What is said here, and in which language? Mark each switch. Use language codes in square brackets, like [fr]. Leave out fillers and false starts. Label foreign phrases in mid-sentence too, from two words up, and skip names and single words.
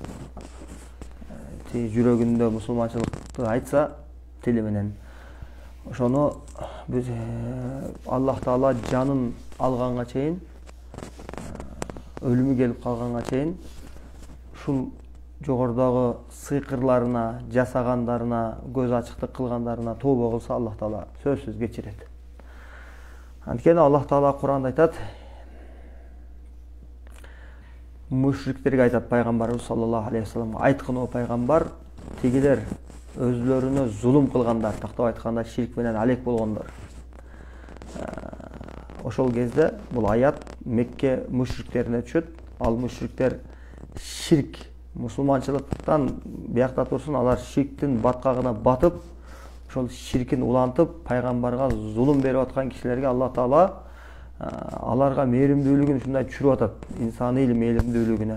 [ky] жүрөгүндө мусулманчылыкты айтса тили менен, ошону биз Аллах Таала жанын алганга чейин, өлүмү келип калганга чейин ушул жогорудагы сыйкырларына, жасагандарына, көз ачыктык кылгандарына тооба кылса Аллах Таала сөзсүз кечирет. Анткени Аллах Таала Кур'анда айтат, мушриктерге айтат пайгамбарыбыз [ar] صلى الله عليه وسلم, [ky] айткын о пайгамбар, тигилер өзлөрүнө зулум кылгандар, тактап айтканда ширк менен алек болгондор. Ошол кезде бул аят Мекке мушриктерине түшөт. Ал мушриктер ширк, мусулманчылыктан биякта турсун, алар ширктин баткагына батып, ошол ширкин улантып, пайгамбарга зулум берип аткан кишилерге Аллах Таала аларга мээримдүүлүгүн ушундай түшүрүп атат, инсаний мээримдүүлүгүнө.